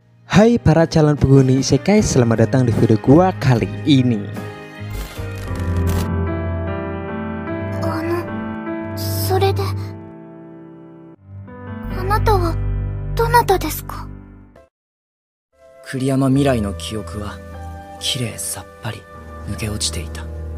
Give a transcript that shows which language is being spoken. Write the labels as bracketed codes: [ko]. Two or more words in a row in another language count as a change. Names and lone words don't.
[id] Hai para calon penghuni isekai, selamat datang di video gua kali ini. [ja] それであなたはどなたですか？栗山未来の記憶はきれいさっぱり抜け落ちていた。